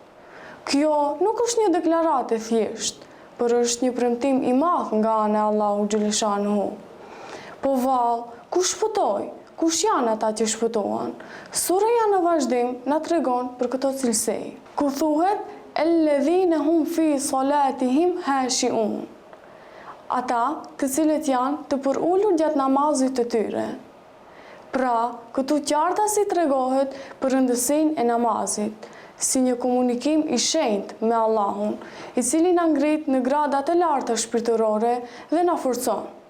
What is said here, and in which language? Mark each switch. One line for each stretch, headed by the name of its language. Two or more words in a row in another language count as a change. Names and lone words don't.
Albanian: Kjo nuk është një deklaratë e thjeshtë, por është një premtim i madh nga ana e Allahut xhaleshanuhu. Po vallë, kush shpëtoi? Kush janë ata që shpëtuan? Suraja në vazhdim na tregon për këto cilësi. Ku thuhet
Arabic: الذين هم في صلاتهم خاشعون.
Albanian: Ata të cilët janë të përulur gjatë namazit të tyre. Pra, këtu qartasi tregohet për rëndësinë e namazit, si një komunikim i shenjtë me Allahun, i cili na ngrit në grada të larta shpirtërore dhe na forcon.